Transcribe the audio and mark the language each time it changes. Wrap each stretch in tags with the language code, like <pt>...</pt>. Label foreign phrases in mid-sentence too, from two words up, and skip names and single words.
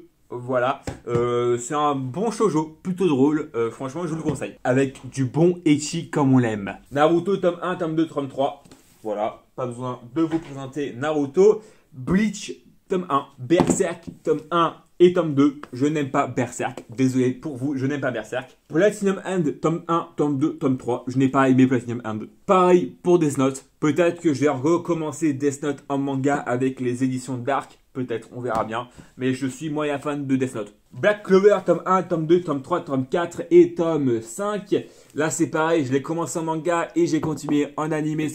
<fr>Voilà, c'est un bon shoujo, plutôt drôle, franchement je vous le conseille. Avec du bon ecchi comme on l'aime. Naruto tome 1, tome 2, tome 3. Voilà, pas besoin de vous présenter Naruto. Bleach, tome 1, Berserk, tome 1 et tome 2. Je n'aime pas Berserk. Désolé pour vous, je n'aime pas Berserk. Platinum End, tome 1, tome 2, tome 3. Je n'ai pas aimé Platinum End. Pareil pour Death Note. Peut-être que je vais recommencer Death Note en manga avec les éditions Dark. Peut-être, on verra bien. Mais je suis moyen fan de Death Note. Black Clover, tome 1, tome 2, tome 3, tome 4 et tome 5. Là, c'est pareil, je l'ai commencé en manga et j'ai continué en animé.</fr>